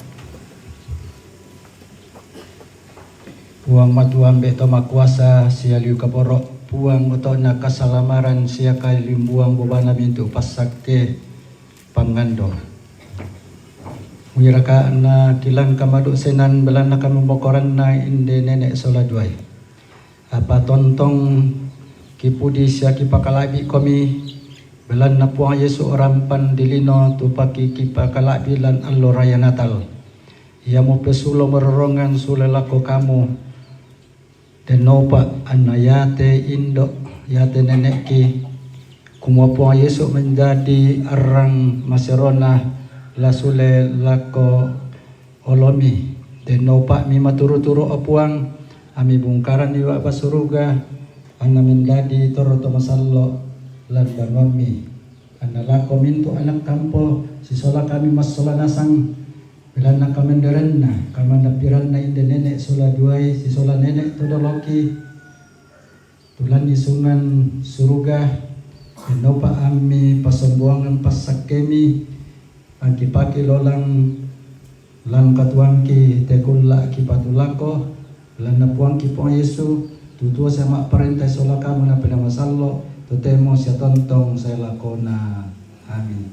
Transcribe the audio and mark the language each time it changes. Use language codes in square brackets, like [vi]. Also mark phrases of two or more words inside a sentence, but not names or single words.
[sda] Puang matuang beto makuasa sia liu kaborok puang utona kasalamaran sia kai limbuang bobana mintu pasake pangando. Wiraka na kilang kamaduk senan belana kami bokoran na inde nenek soladuai. Apa tontong kipudi sia kipakalabi kami belan na puang Yesu orang pandilino tupaki kipakalabi lan allo raya Natal. Ia mo pesulo merorongan sulelako kamu denopa anayate indo yate nenekki kumwa puang Yesu menjadi arang maserona lasule lako olomi denopa mi maturu-turu opuang ami bungkaran iwa basuruga ana mendadi toroto masallo lan banwami analako mintu anak kampo sisola kami masola nasang bilana kamenderenna kamanda piranna inde nenek sola duai sisola nenek tudoloki tulan isungan suruga denopa ami pasombuangan pasakemi pagi-pagi lolang lan katuangki tekulla ki patulako lan napuangki po Yesu tutua [id] sama perintah [sda] sola kamu na pinamasallo tutemo siya tontong saya lakona. Amin.